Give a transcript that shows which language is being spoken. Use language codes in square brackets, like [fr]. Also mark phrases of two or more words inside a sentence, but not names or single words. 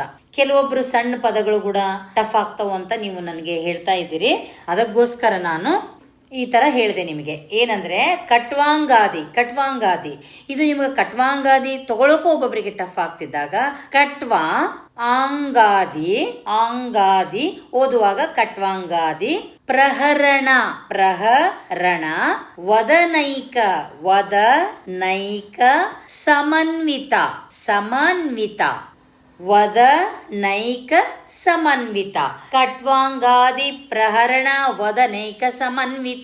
[kn] ಕೆಲವೊಬ್ರು ಸಣ್ಣ ಪದಗಳು ಕೂಡ ಟಫ್ ಆಗ್ತಾವ ಅಂತ ನೀವು ನನಗೆ ಹೇಳ್ತಾ ಇದ್ದೀರಿ. ಅದಕ್ಕೋಸ್ಕರ ನಾನು ಈ ತರ ಹೇಳಿದೆ ನಿಮಗೆ. ಏನಂದ್ರೆ ಕಟ್ವಾಂಗಾದಿ ಇದು ನಿಮಗೆ ಕಟ್ವಾಂಗಾದಿ ತಗೊಳಕ್ಕೂ ಒಬ್ಬೊಬ್ಬರಿಗೆ ಟಫ್ ಆಗ್ತಿದ್ದಾಗ ಕಟ್ವಾ ಆಂಗಾದಿ ಓದುವಾಗ ಕಟ್ವಾಂಗಾದಿ. [sa] ಪ್ರಹರಣ ವದನೈಕ ಸಮನ್ವಿತ ವದನೈಕ ಸಮನ್ವಿತ. ಕಟ್ವಾಂಗಾದಿ ಪ್ರಹರಣ ವದನೈಕ ಸಮನ್ವಿತ.